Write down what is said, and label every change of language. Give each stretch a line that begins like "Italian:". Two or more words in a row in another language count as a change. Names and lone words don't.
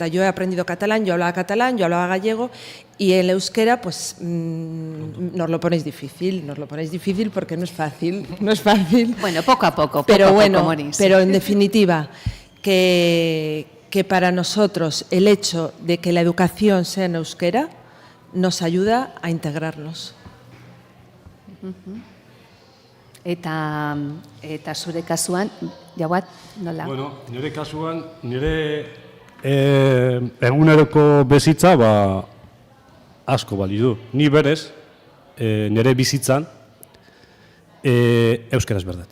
Spanish: Yo he aprendido catalán, yo hablaba gallego. Y el euskera, pues nos lo ponéis difícil porque no es fácil, Bueno, poco a poco, pero bueno, pero en definitiva, que para nosotros el hecho de que la educación sea en euskera nos ayuda a integrarnos.
Basque: Eta zure kasuan, Jauat, nola? Bueno, nire kasuan, nire eguneroko bizitza, asko bali du. Ni berez, nire bizitzan, euskaraz berdet.